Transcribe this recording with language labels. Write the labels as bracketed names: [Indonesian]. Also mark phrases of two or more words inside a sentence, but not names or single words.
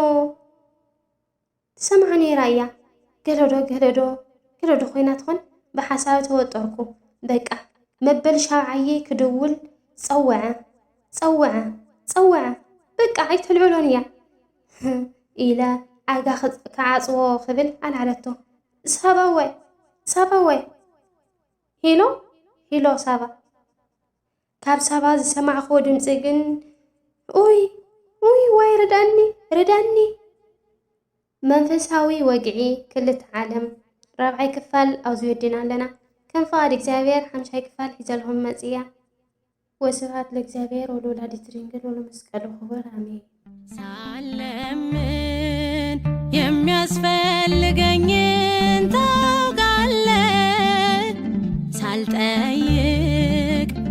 [Tigrinya] ትሰማዕ ነይራ እያ ገለዶ ኮይና ትኾን ብሓሳብ ተወጠርኩ። በቃ መበል ሻብዓየ ክድውል ፀወዐ በቃ ኣይተልዕሎን እያ ኢለ ኣጋ ክዓጽዎ ክብል ኣልዓለቶ። ሳባ ወይ ሂሎ ሳባ። ካብ ሳባ ዝሰማዕኽዎ ድምፂ ግን ዋይ ረዳኒ። መንፈሳዊ ወግዒ ክልተ ዓለም 4ይ ክፋል ኣብዚ ወዲና ኣለና። ከም ፍቓድ እግዚኣብሔር 5ይ ክፋል ሒዘልኩም መጽያ። [Geez] ወስብሐት ለእግዚአብሔር ወለወላዲቱ ድንግል ወለመስቀሉ ክቡር አሜን። [Amharic] ሳለምን የሚያስፈልገኝን ታውቃለህ፣ ሳልጠይቅ